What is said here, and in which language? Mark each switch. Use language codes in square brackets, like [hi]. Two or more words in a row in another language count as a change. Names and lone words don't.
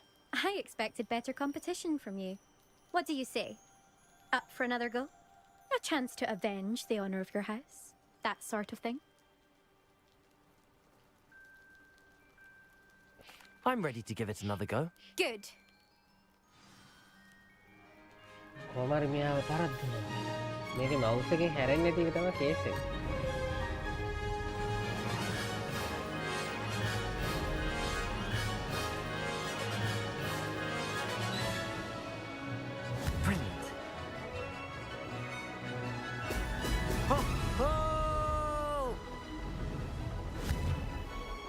[en] I expected better competition from you. What do you say? Up for another go? A chance to avenge the honor of your house? That sort of thing? I'm ready to give it another go. Good. [si] කොහමරි මෙයාව පරද්දනවා. මේකේ මවුස් එකේ හැරෙන්නේ නැති එක තමයි කේස් එක. [en] Brilliant. Oh! Oh!